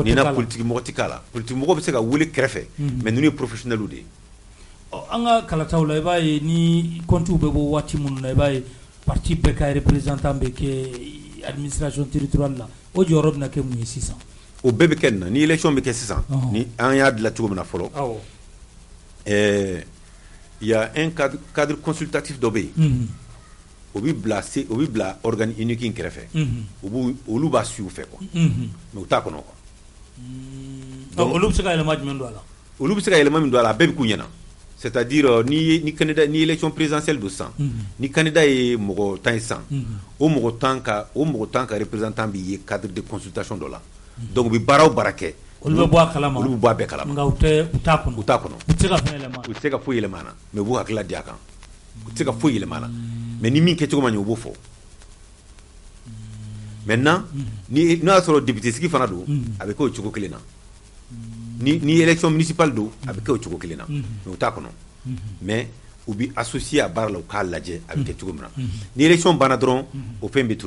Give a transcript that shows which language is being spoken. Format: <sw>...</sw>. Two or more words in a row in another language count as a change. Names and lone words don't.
<bm>tɛ k'a</bm> <fr>la politique</fr> <bm>mɔgɔ bɛ se ka wele kɛrɛfɛ mais ninnu ye professionnels de ye an ka kalataw la i b'a ye ni comptes bɛ bɔ waati minnu na i b'a ye parti bɛɛ ka représentant bɛ kɛ</bm> <fr>administration territoriale</fr> <bm>la o jɔyɔrɔ bɛna kɛ mun ye sisan o bɛɛ bɛ kɛ nin na ni élection bɛ kɛ sisan ni an y'a dilan cogo min na fɔlɔ</bm> <fr>il y a un cadre consultatif</fr> <bm>dɔ bɛ yen o bɛ bila</bm> <fr>organe unique</fr> <bm>in kɛrɛfɛ olu b'a suivre fɛ</bm> <fr>quoi mais</fr> <bm>u t'a kɔnɔ quoi donc olu bɛ se ka yɛlɛma jumɛn don a la olu bɛ se ka yɛlɛma min don a la a bɛɛ bɛ k'u ɲɛna c'est-à-dire ni candidat ni</bm> <fr>élection présidentielle</fr> <bm>do san ni candidat ye mɔgɔ 10 ye san o mɔgɔ 10 ka représentant bɛ ye</bm> <fr>cadre de consultation</fr> <bm>dɔ la donc u bɛ baara o baara kɛ olu bɛ bɔ a kalama olu bɛ bɔ a bɛɛ kalama nka u t'a kɔnɔ u t'a kɔnɔ u tɛ se ka fɛn yɛlɛma u tɛ se ka foyi yɛlɛma a la mais u b'u hakilila di a kan u tɛ se ka foyi yɛlɛma a la mais ni min kɛcogo ma ɲɛ u b'o fɔ maintenant n'o y'a sɔrɔ député sigi fana don a bɛ kɛ o cogo kelen na ni</bm> <fr>élection municipale</fr> <bm>do a bɛ kɛ o cogo kelen na mais u t'a kɔnɔ mais u bɛ associé a baara la u k'a lajɛ a bɛ kɛ cogo min na ni élection banna dɔrɔn o fɛn bɛ tunu</bm>